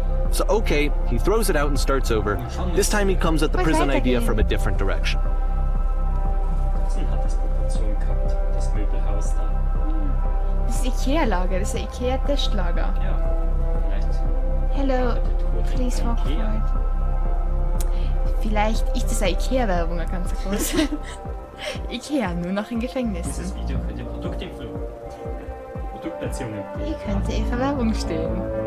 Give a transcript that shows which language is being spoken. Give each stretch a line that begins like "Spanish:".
English: So, okay, he throws it out and starts over. This time he comes at the prison idea from a different direction.
German: Sie hat das Proportion gehabt, das Möbelhaus da. Das ist Ikea-Lager, das ist ein Ikea-Testlager. Ja, vielleicht.
English: Hello, please walk forward.
German: Vielleicht ist das eine Ikea-Werbung, eine ganz große. Ikea, nur noch in Gefängnissen. Dieses Video könnte Produktplatzierungen. Hier könnte ihre Werbung stehen.